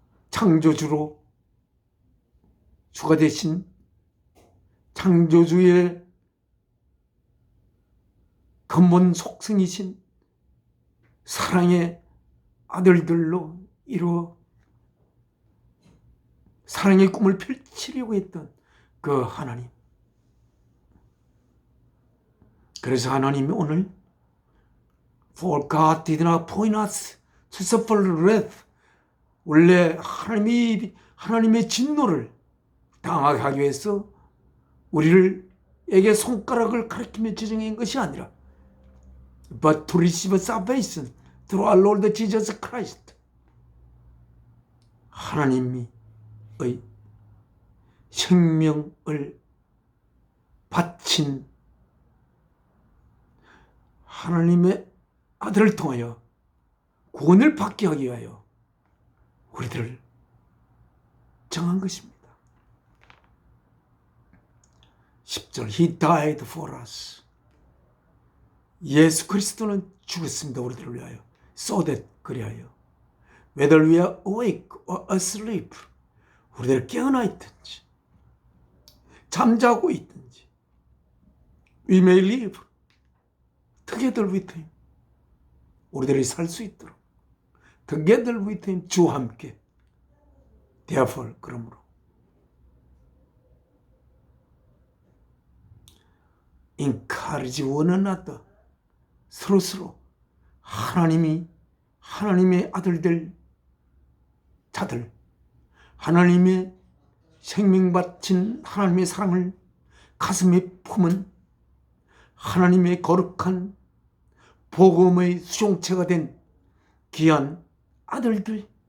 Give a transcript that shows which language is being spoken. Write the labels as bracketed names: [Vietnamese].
[Korean] 창조주로 주가 되신 창조주의 근본 속성이신 사랑의 아들들로 이루어 사랑의 꿈을 펼치려고 했던 그 하나님. 그래서 하나님이 오늘 [English] For God did not appoint us to suffer wrath. [Korean] 원래 하나님의 진노를 당하게 하기 위해서 우리에게 손가락을 가리키며 지정한 것이 아니라 [English] but to receive salvation through our Lord Jesus Christ. [Korean] 하나님의 생명을 바친 하나님의 아들을 통하여 구원을 받게 하기 위하여 우리들을 정한 것입니다. [English] 10절 He died for us. [Korean] 예수 그리스도는 죽었습니다. 우리들을 위하여. [English] So that 그리하여 whether we are awake or asleep, [Korean] 우리들 깨어나 있든지 잠자고 있든지 [English] we may live together with him, [Korean] 우리들이 살 수 있도록 [English] together with him, [Korean] 주와 함께. therefore, 그러므로 [English] encourage one another, [Korean] 서로서로 하나님의 아들들, 자들, 하나님의 생명 바친 하나님의 사랑을 가슴에 품은 하나님의 거룩한 복음의 수용체가 된 귀한 아들들,